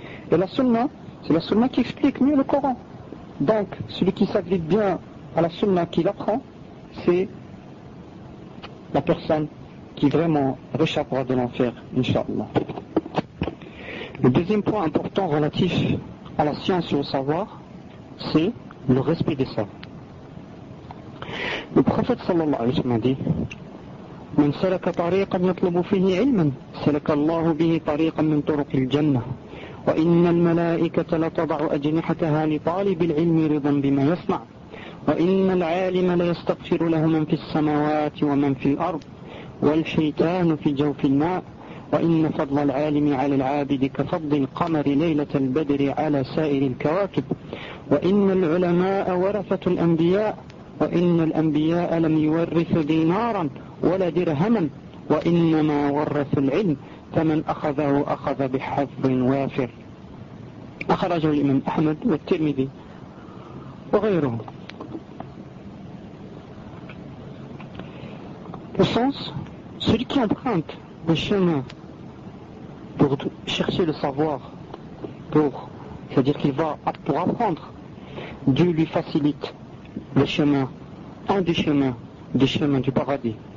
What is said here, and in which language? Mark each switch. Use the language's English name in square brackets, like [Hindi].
[French] Et la sunnah, c'est la sunnah qui explique mieux le Coran. Donc, celui qui s'agrippe bien à la sunnah, qui l'apprend, c'est la personne qui vraiment réchappera de l'enfer, inshallah. Le deuxième point important relatif à la science et au savoir, c'est le respect des savants. Le prophète sallallahu alayhi wa sallam dit: [Arabic] من سلك طريقا يطلب فيه علما سلك الله به طريقا من طرق الجنة وإن الملائكة لتضع أجنحتها لطالب العلم رضا بما يصنع وإن العالم ليستغفر له من في السماوات ومن في الأرض والحيتان في جوف الماء وإن فضل العالم على العابد كفضل القمر ليلة البدر على سائر الكواكب وإن العلماء ورثة الأنبياء وإن الأنبياء لم يورثوا دينارا ولا درهما وإنما ورثوا العلم فمن أخذه أخذ بحظ وافر. أخرجه الإمام أحمد والترمذي وغيرهم. [French] Au sens, celui qui emprunte le chemin pour chercher le savoir, c'est-à-dire qu'il va pour apprendre, Dieu lui facilite le chemin, un des chemins, du chemin du paradis.